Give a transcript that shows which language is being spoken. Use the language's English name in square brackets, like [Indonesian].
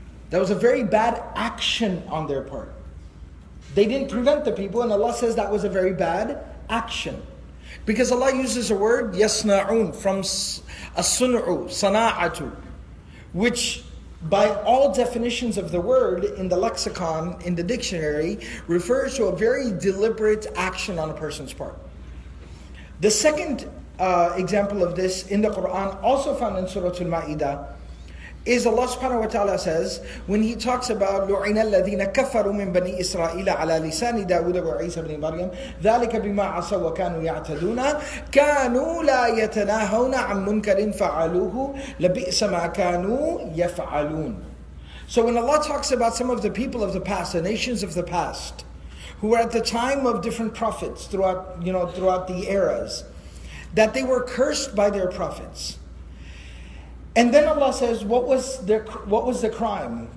[English] That was a very bad action on their part. They didn't prevent the people, and Allah says that was a very bad action. Because Allah uses a word, yasna'un, from as-sun'u, sana'atu, which by all definitions of the word in the lexicon, in the dictionary, refers to a very deliberate action on a person's part. The second example of this in the Quran, also found in Surah Al-Ma'idah, is Allah subhanahu wa ta'ala says, when He talks about [Arabic] لُعِنَ الَّذِينَ كَفَرُوا مِن بَنِي إِسْرَائِيلَ عَلَى لِسَانِ دَاوُدَ وَعِيسَى بْنِ مَرْيَمَ ذَلِكَ بِمَا عَصَوْا وَكَانُوا يَعْتَدُونَ كَانُوا لَا يَتَنَاهَوْنَ عَن مُنْكَرٍ فَعَلُوهُ لَبِئْسَ مَا كَانُوا يَفْعَلُونَ. [English] So when Allah talks about some of the people of the past, the nations of the past, who were at the time of different prophets throughout the eras, that they were cursed by their prophets. And then Allah says, what was the crime?